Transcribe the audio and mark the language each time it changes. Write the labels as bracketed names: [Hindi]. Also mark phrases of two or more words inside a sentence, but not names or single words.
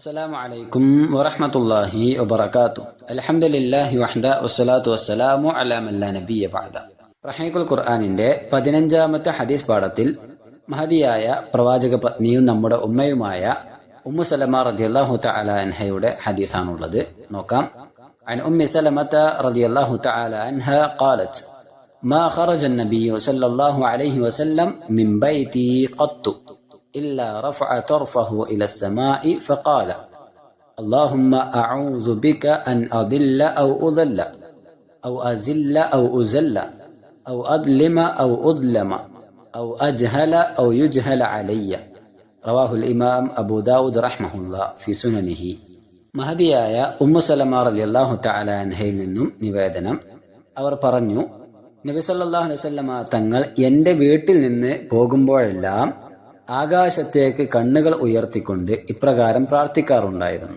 [Arabic] السلام عليكم ورحمة الله وبركاته. الحمد لله وحده والصلاة والسلام على من لا نبي بعده. [Malayalam] റഹീഖുൽ ഖുർആനിന്റെ 15ാമത്തെ ഹദീസ് പാഠത്തിൽ മഹദിയായ പ്രവാചക പത്നിയും നമ്മുടെ ഉമ്മയുമായ ഉമ്മു സലമ [Arabic] رضي الله تعالى [Malayalam] അൻഹയുടെ ഹദീസാണുള്ളത്. നോക്കാം. [Arabic] عن أم سلمة رضي الله تعالى عنها قالت ما خرج النبي صلى الله عليه وسلم من بيتي قط إلا رفع طرفه إلى السماء فقال اللهم أعوذ بك أن أضل أو أضل أو أزل أو أزل أو أظلم أو أظلم أو أجهل أو يجهل علي. رواه الإمام أبو داود رحمه الله في سننه. [Malayalam] മഹദിയായ ഉമ്മു സലമ [Arabic] رضي الله تعالى [Malayalam] അൻഹയിൽ നിന്നും നിവേദനം. അവർ പറഞ്ഞു, നബി [Arabic] صلى الله عليه وسلم [Malayalam] തങ്ങൾ എൻ്റെ വീട്ടിൽ നിന്ന് പോകുമ്പോഴെല്ലാം ആകാശത്തേക്ക് കണ്ണുകൾ ഉയർത്തിക്കൊണ്ട് ഇപ്രകാരം പ്രാർത്ഥിക്കാറുണ്ടായിരുന്നു.